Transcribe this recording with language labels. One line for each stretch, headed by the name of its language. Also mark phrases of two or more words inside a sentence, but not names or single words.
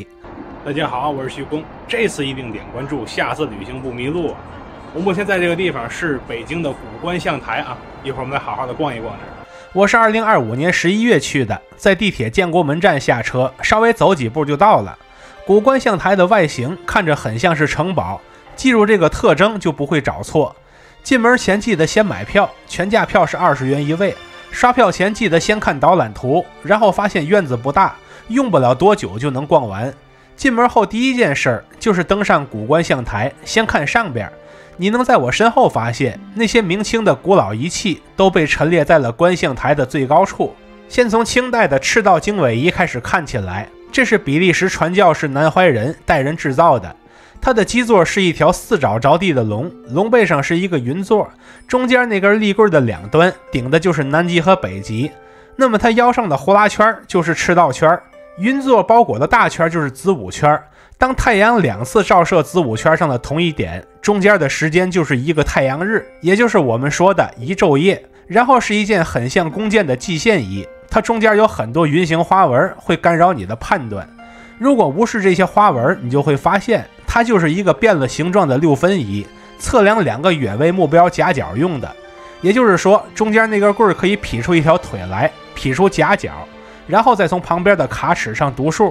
Chinese: 大家好，我是徐工，這次一定點關注，下次旅行不迷路。我目前在这個地方是北京的古觀象台啊，一會兒我們來好好的逛一逛這兒。我是2025年11月去的，在地鐵建國門站下車，稍微走幾步就到了。古觀象台的外形看着很像是城堡，記住這個特徵就不會找錯。進門前記得先買票，全價票是20元一位。刷票前記得先看導覽圖，然後發現院子不大，用不了多久就能逛完。進門後第一件事就是登上古觀象台，先看上邊。你能在我身後發現，那些明清的古老儀器都被陳列在了觀象台的最高處。先從清代的赤道經纬儀開始看起來，這是比利時傳教士南懷仁帶人制造的。它的基座是一條4爪着地的龍，龍背上是一個雲座，中間那根立棍的兩端頂的就是南極和北極。那麼它腰上的呼啦圈就是赤道圈，雲座包裹的大圈就是子午圈。當太陽2次照射子午圈上的同一點，中間的時間就是一個太陽日，也就是我們說的一晝夜。然後是一件很像弓箭的蓟線儀，它中間有很多圓形花紋，会干擾你的判斷。如果無視這些花紋，你就會發現它就是一個變了形狀的6分儀，測量2個遠位目標夾角用的。也就是說，中間那根棍可以劈出一條腿來，劈出夾角，然後再從旁邊的卡尺上讀數。